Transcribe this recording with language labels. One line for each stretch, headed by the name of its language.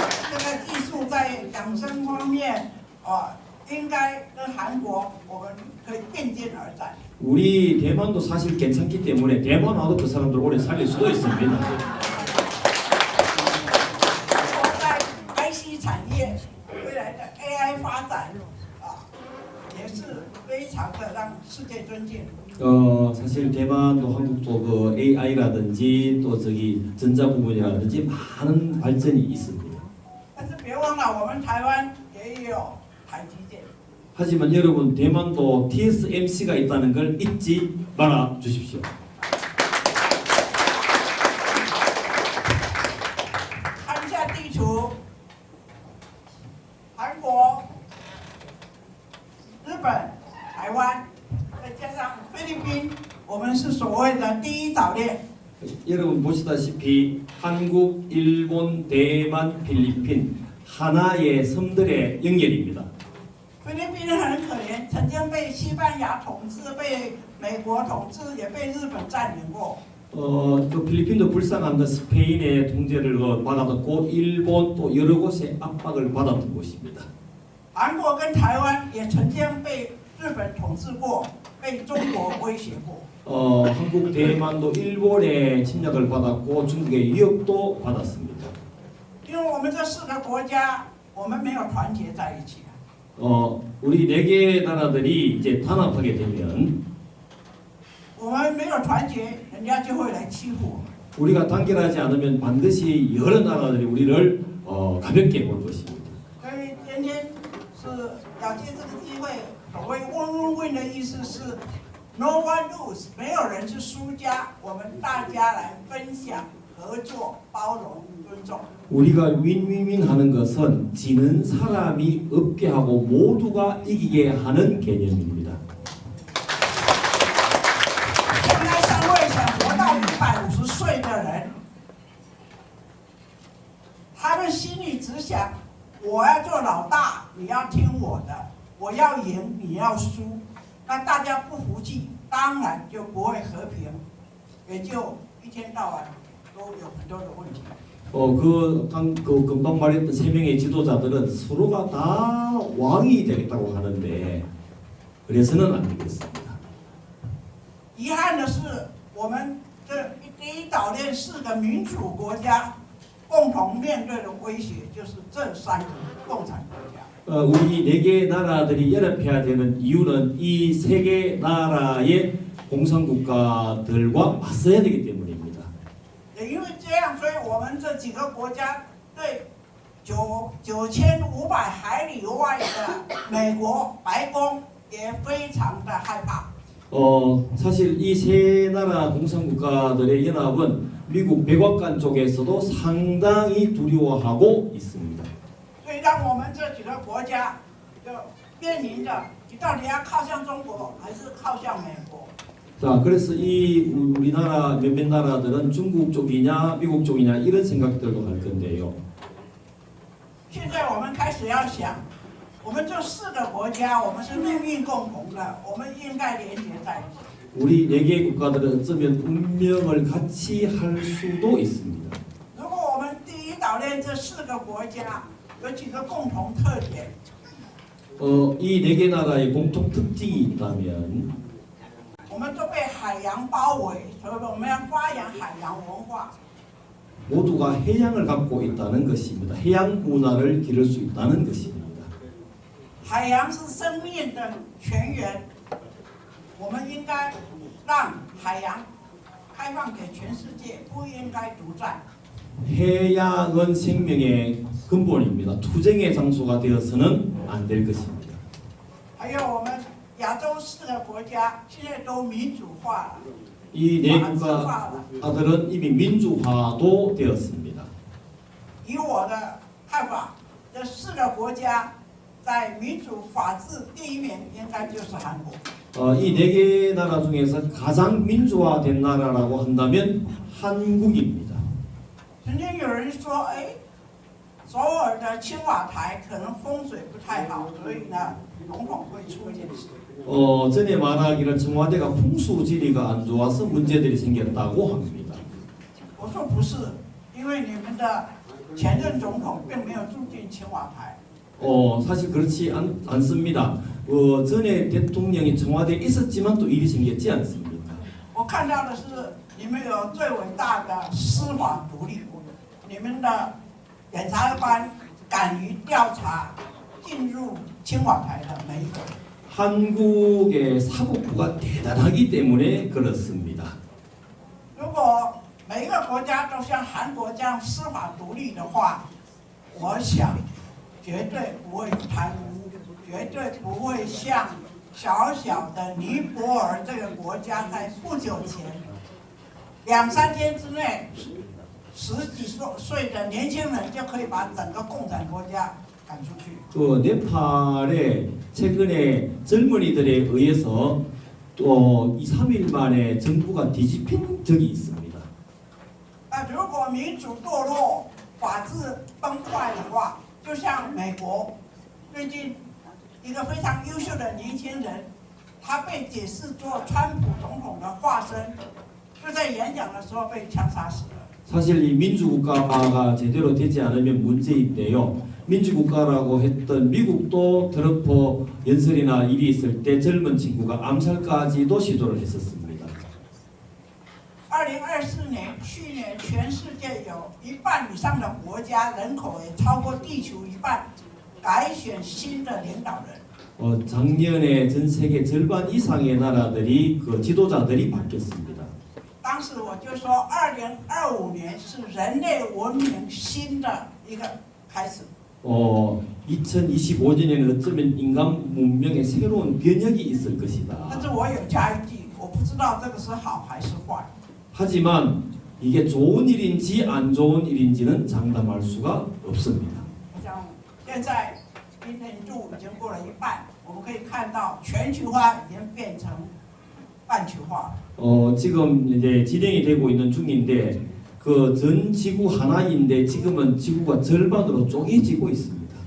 Chinese: 这个技术在养生方面，应该跟韩国我们可以并肩而战。
Korean: 우리 대만도 사실 괜찮기 때문에 대만 와도 그 사람들 오래 살릴 수도 있습니다.
Chinese: 在 IC 产业未来的 AI 发展也是非常的让世界尊敬。
Korean: 사실 대만도 한국도 그 AI라든지 또 저기 전자 부분이라든지 많은 발전이 있습니다.
Chinese: 但是别忘了，我们台湾也有台积电。
Korean: 하지만 여러분 대만도 TSMC가 있다는 걸 잊지 말아 주십시오.
Chinese: 看一下地图，韩国、日本、台湾，再加上菲律宾，我们是所谓的第一岛链。
Korean: 여러분 보시다시피 한국, 일본, 대만, 필리핀 하나의 섬들의 연결입니다.
Chinese: 菲律宾很可怜，曾经被西班牙统治，被美国统治，也被日本占领过。
Korean: 그 필리핀도 불쌍한 건 스페인의 통제를 받았고 일본 또 여러 곳에 압박을 받았던 곳입니다.
Chinese: 韩国跟台湾也曾经被日本统治过，被中国威胁过。
Korean: 한국, 대만도 일본의 침략을 받았고 중국의 위협도 받았습니다.
Chinese: 因为我们这4个国家，我们没有团结在一起。
Korean: 우리 4개 나라들이 이제 단합하게 되면
Chinese: 我们没有团结，人家就会来欺负我们。
Korean: 우리가 단결하지 않으면 반드시 여러 나라들이 우리를 가볍게 볼 것입니다.
Chinese: 所以今天是要借这个机会，所谓 win-win 的意思是
English: no one lose，
Chinese: 没有人是输家，我们大家来分享、合作、包容。尊重。
Korean: 우리가 윈윈윈 하는 것은 지는 사람이 없게 하고 모두가 이기게 하는 개념입니다.
Chinese: 现在社会上活到150岁的人，他们心里只想：我要做老大，你要听我的；我要赢，你要输。那大家不服气，当然就不会和平，也就一天到晚都有很多的问题。
Korean: 금방 말했던 세 명의 지도자들은 서로가 다 왕이 되겠다고 하는데 그래서는 안 되겠습니다.
Chinese: 遗憾的是，我们这第一岛链4个民主国家共同面对的威胁，就是这3个共产国家。
Korean: 우리 4개 나라들이 연합해야 되는 이유는 이 3개 나라의 공산국가들과 맞서야 되기 때문입니다.
Chinese: 也因为这样，所以我们这几个国家对9500海里外的美国白宫也非常的害怕。
Korean: 사실 이 세 나라 공산국가들의 연합은 미국 백악관 쪽에서도 상당히 두려워하고 있습니다.
Chinese: 所以让我们这几个国家就面临着，你到底要靠向中国还是靠向美国？
Korean: 자, 그래서 이 우리나라 몇몇 나라들은 중국 쪽이냐 미국 쪽이냐 이런 생각들도 할 건데요.
Chinese: 现在我们开始要想，我们这4个国家，我们是命运共同的，我们应该连结在一起。
Korean: 우리 4개 국가들은 어쩌면 운명을 같이 할 수도 있습니다.
Chinese: 如果我们第一岛链这4个国家有几个共同特点，
Korean: 이 4개 나라의 공통 특징이 있다면
Chinese: 我们都被海洋包围，所以我们要发扬海洋文化。
Korean: 모두가 해양을 갖고 있다는 것입니다. 해양 문화를 기를 수 있다는 것입니다.
Chinese: 海洋是生命的泉源，我们应该让海洋开放给全世界，不应该独占。
Korean: 해양은 생명의 근본입니다. 투쟁의 장소가 되어서는 안 될 것입니다.
Chinese: 还有我们亚洲4个国家现在都民主化了，
Korean: 이 4국가들은 이미 민주화도 되었습니다.
Chinese: 以我的看法，这4个国家在民主法治第1名应该就是韩国。
Korean: 이 4개 나라 중에서 가장 민주화된 나라라고 한다면 한국입니다.
Chinese: 曾经有人说，首尔的青瓦台可能风水不太好，所以呢，总统会出现事。
Korean: 전에 말하기를 청와대가 풍수지리가 안 좋아서 문제들이 생겼다고 합니다.
Chinese: 我说不是，因为你们的前任总统并没有住进青瓦台。
Korean: 사실 그렇지 않습니다. 전에 대통령이 청와대에 있었지만 또 일이 생겼지 않습니까?
Chinese: 我看到的是你们有最伟大的司法独立，你们的检察官敢于调查进入青瓦台的每一个人。
Korean: 한국의 사법부가 대단하기 때문에 그렇습니다.
Chinese: 如果每一个国家都像韩国这样司法独立的话，我想绝对不会贪污，绝对不会像小小的尼泊尔这个国家在不久前2、3天之内10几岁的年轻人就可以把整个共产国家赶出去。
Korean: 네팔에 최근에 젊은이들에 의해서 또 2, 3일 만에 정부가 뒤집힌 적이 있습니다.
Chinese: 如果民主堕落、法治崩坏的话，就像美国最近一个非常优秀的年轻人，他被解释做川普总统的化身，就在演讲的时候被枪杀死了。
Korean: 사실 이 민주국가가 제대로 되지 않으면 문제인데요. 민주국가라고 했던 미국도 트럼프 연설이나 일이 있을 때 젊은 친구가 암살까지도 시도를 했었습니다.
Chinese: 2024年，去年全世界有1半以上的国家人口也超过地球1半，改选新的领导人。
Korean: 작년에 전 세계 절반 이상의 나라들이 그 지도자들이 바뀌었습니다.
Chinese: 当时我就说，2025年是人类文明新的一个开始。
Korean: 2025년에는 어쩌면 인간 문명의 새로운 변혁이 있을 것이다.
Chinese: 但是我有加一句，我不知道这个是好还是坏。
Korean: 하지만 이게 좋은 일인지 안 좋은 일인지는 장담할 수가 없습니다.
Chinese: 我想现在今天度已经过了一半，我们可以看到全球化已经变成半球化。
Korean: 지금 이제 진행이 되고 있는 중인데 그 전 지구 하나인데 지금은 지구가 절반으로 쪼개지고 있습니다.